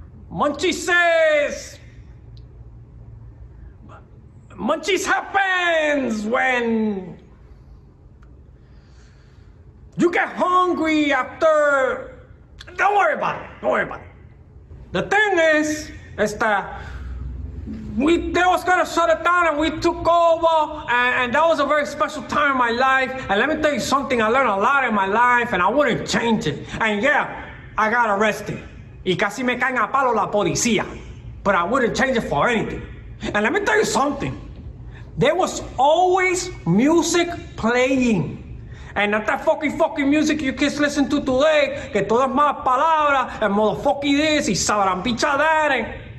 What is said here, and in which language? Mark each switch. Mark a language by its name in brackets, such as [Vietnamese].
[English] Munchies says, munchies happens when you get hungry after, don't worry about it. The thing is that they was gonna shut it down and we took over, and that was a very special time in my life. And let me tell you something, I learned a lot in my life and I wouldn't change it. And yeah, I got arrested. [Spanish] Y casi me caen a palo la policía. [English] But I wouldn't change it for anything. And let me tell you something, there was always music playing. And not that fucking music you kids listen to today, [Spanish] que todas malas palabras, [English] and motherfucking this, [Spanish] y sabrampicha [English] that.